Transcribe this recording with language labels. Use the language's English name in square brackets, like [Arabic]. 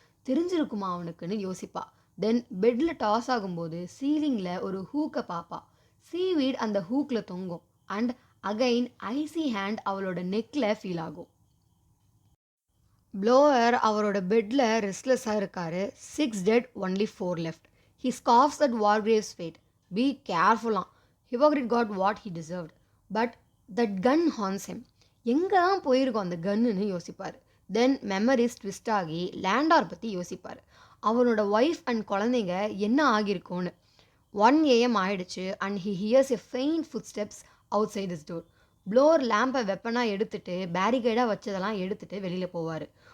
[Tamil] தெரிஞ்சிருக்குமா அவனுக்குன்னு யோசிப்பா. தென் பெட்டில் டாஸ் ஆகும்போது சீலிங்கில் ஒரு ஹூக்கை பார்ப்பா. சீவீட் அந்த ஹூக்கில் தொங்கும் [English] and again icy hand [Tamil] அவளோட நெக்கில் ஃபீல் ஆகும். ப்ளோவர் அவரோட பெட்டில் ரெஸ்ட்லெஸ்ஸாக இருக்காரு. [English] 6 dead, only 4 left. He scoffs at Wargrave's fate. Be careful. Hippocrates got what he deserved. But that gun haunts him. [Tamil] எங்கே தான் போயிருக்கோம் அந்த கன்னுன்னு யோசிப்பார். தென் மெமரிஸ் ட்விஸ்ட் ஆகி லேண்டார் பற்றி யோசிப்பார். அவனோட ஒய்ஃப் அண்ட் குழந்தைங்க என்ன ஆகியிருக்கோன்னு. 1 AM ஆயிடுச்சு [English] And he hears a faint footsteps outside his door. [Tamil] Floor லேம்பை வெப்பனாக எடுத்துட்டு பேரிகேடாக வச்சதெல்லாம் எடுத்துகிட்டு வெளியில் போவார்.